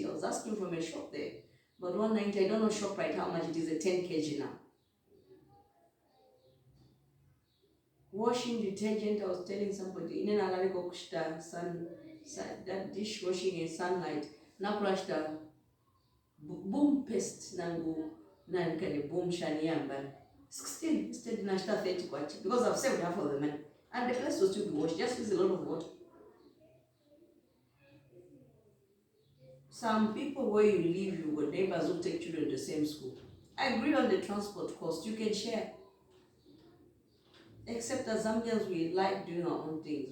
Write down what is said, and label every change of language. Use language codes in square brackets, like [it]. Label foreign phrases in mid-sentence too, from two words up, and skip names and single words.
[en] I was asking from a shop there. But 190, I don't know shop right how much it is, a 10 kg now. Washing detergent, I was telling somebody, that dishwashing in sunlight, [bem] nakulashita boom paste nangu nankane boom shani yamba 16 [en] instead [bem] nashita 30 kwachi [en] because I've saved half of the money and the place will still be washed. Just use a lot of water. Some people where you live, you got neighbors who take children to the same school. I agree on the transport cost, you can share. Except as Zambians, we like doing our own things.